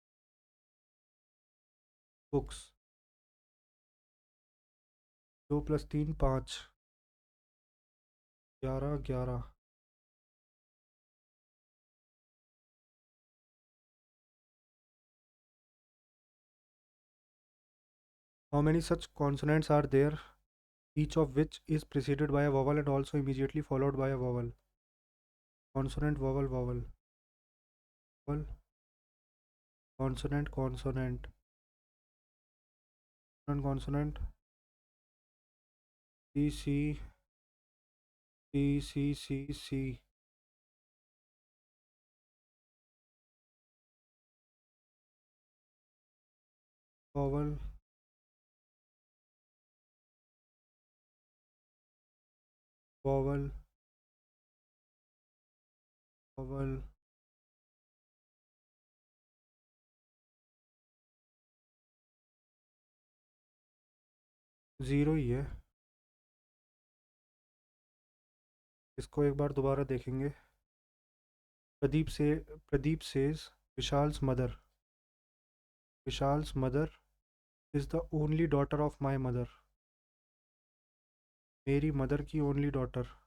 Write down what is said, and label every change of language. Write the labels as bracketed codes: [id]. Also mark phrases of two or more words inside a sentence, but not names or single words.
[en] बुक्स 2 + 3 5, 11 11। How many such consonants are there, each of which is preceded by a vowel and also immediately followed by a vowel? Consonant, vowel, vowel, vowel, consonant, consonant, consonant, consonant, C, C, C, C, C, C, vowel, vowel, vowel, [hi] ज़ीरो ही है। इसको एक बार दोबारा देखेंगे। [en] Pradeep says Vishal's mother, Vishal's mother is the only daughter of my mother, [hi] मेरी मदर की [en] only daughter.